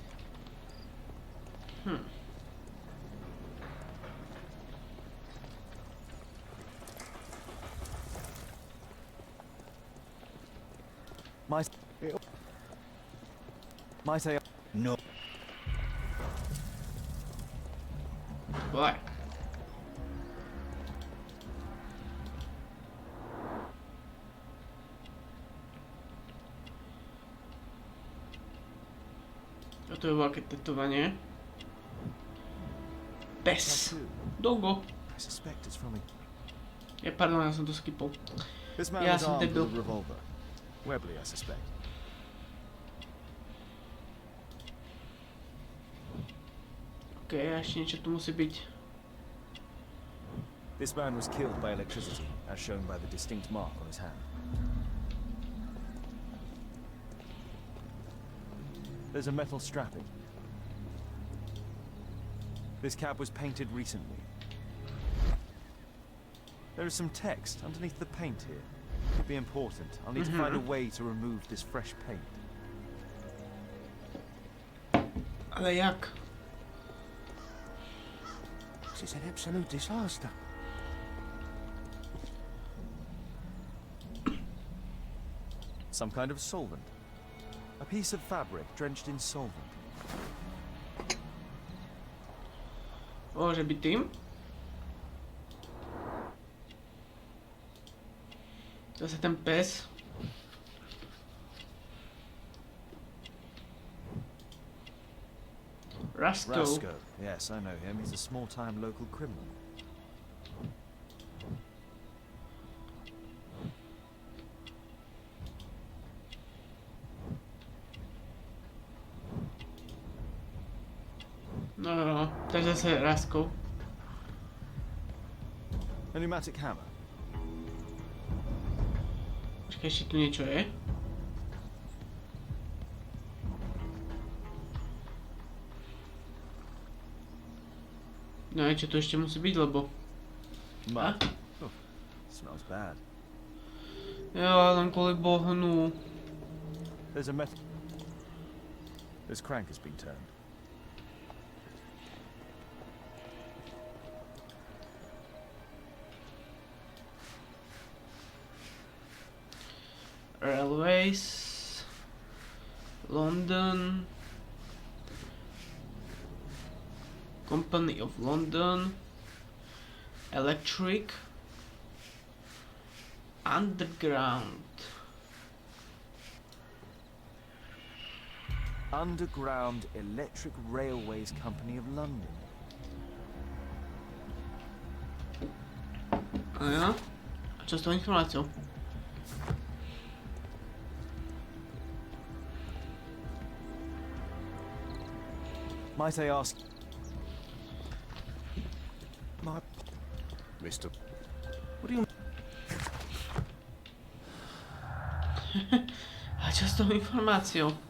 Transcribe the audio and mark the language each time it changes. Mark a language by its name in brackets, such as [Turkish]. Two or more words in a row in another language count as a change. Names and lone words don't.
[English] Might I... No. Why? [Slovak] A to je veľké tetovanie. Pes. Dogo. [English] I suspect it's from a... [Slovak] Pardon, ja som to skipol. [English] This man [Slovak] Ja [English] was [Slovak] som [English] armed [Slovak] debil. [English] with a revolver. Webley, I suspect. [Slovak] OK, a ešte niečo tu musí byť. [English] This man was killed by electricity, as shown by the distinct mark on his hand. There's a metal strapping. This cab was painted recently. There is some text underneath the paint here. Could be important. I'll need to find a way to remove this fresh paint. [Slovak] Ale jak? [English] This is an absolute disaster. Some kind of solvent. A piece of fabric drenched in solvent. [Slovak] Môže byť tým? Zase ten pes. Rasko. [English] Yes, I know him. He's a small-time local criminal. [Slovak] No. Takže zase Rasko. [English] A pneumatic hammer. [Slovak] Počkaj, ešte tu niečo je. No niečo tu ešte musí byť, lebo... [English] Mud. Oh, smells bad. [Slovak] Jo, len kvôli bohnu. [English] There's a metal... This crank has been turned. Railways, London, Company of London, Electric, Underground. Underground Electric Railways Company of London. [Slovak] A ja? A čo s tou informáciou? [English] Might I ask... Mr. What do you... [Slovak] A čo s tou informáciou?